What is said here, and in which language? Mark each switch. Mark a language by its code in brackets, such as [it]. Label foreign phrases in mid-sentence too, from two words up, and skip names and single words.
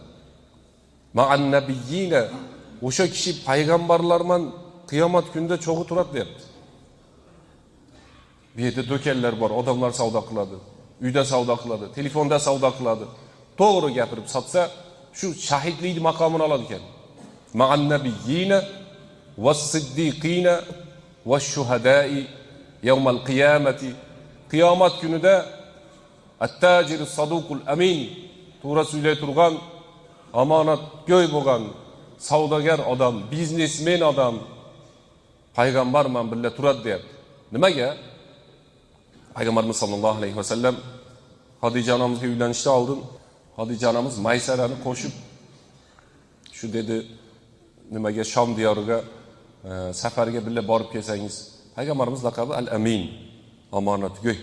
[ar] مع النبيين, [uz] o'sha kishi payg'ambarlarman qiyomat kunida cho'g'i turadi deyapti. Bu yerda do'konlar bor, odamlar savdo qiladi, uyda savdo qiladi, telefonda savdo qiladi. To'g'ri gapirib sotsa, shu shahidlik maqomini oladi ekan. [ar] مع النبيين والصديقين والشهداء يوم القيامة. [uz] Qiyomat kunida [ar] التاجر الصدوق الأمين, [uz] to'g'ri so'ylay turgan, omonatgo'y bo'lgan savdogar odam, biznesmen odam payg'ambarman birga turadi deyapti. Nimaga? Payg'ambarimiz [ar] صلى الله عليه وسلم [uz] Xadija onamizga uylanishdan oldin Xadija onamiz Maysarani qo'shib shu dedi, nimaga Shom diyoriga safarga birga borib kelsangiz, payg'ambarimiz laqabi al-amin, omonatgo'y.